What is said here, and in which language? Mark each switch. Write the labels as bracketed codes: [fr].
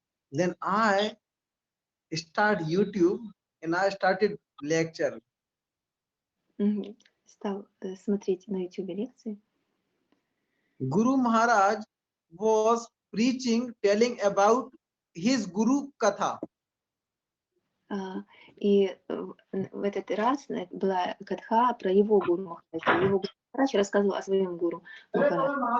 [en] Then I start YouTube and I started lecture. [ru] Стал смотреть на YouTube лекции. [en] Guru Maharaj was preaching, telling about his Guru Katha. [ru] И в этот раз была катха про его Гуру Махараджа. Его Гуру Махарадж рассказывал о своем Гуру Махараджа.